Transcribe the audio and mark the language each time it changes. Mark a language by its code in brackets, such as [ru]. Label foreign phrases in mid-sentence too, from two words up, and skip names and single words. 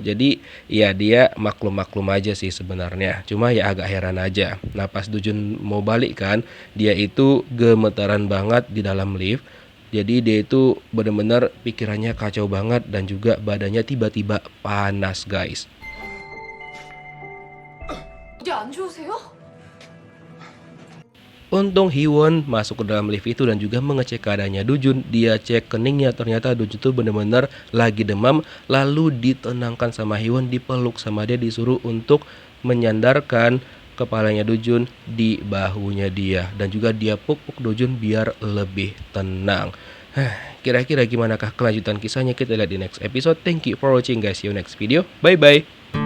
[id] Jadi ya dia maklum-maklum aja sih sebenarnya. Cuma ya agak heran aja. Nah pas Dujun mau balik kan, dia itu gemetaran banget di dalam lift. Jadi dia itu benar-benar pikirannya kacau banget dan juga badannya tiba-tiba panas guys. [ko] 어디 안 좋으세요? [id] Untung Hyewon masuk ke dalam lift itu dan juga mengecek keadaannya Dujun. Dia cek keningnya, ternyata Dujun tuh benar-benar lagi demam. Lalu ditenangkan sama Hyewon, dipeluk sama dia, disuruh untuk menyandarkan kepalanya Dujun di bahunya dia. Dan juga dia puk-puk Dujun biar lebih tenang. Kira-kira gimanakah kelanjutan kisahnya? Kita lihat di [en] next episode. Thank you for watching guys. See you next video. Bye-bye.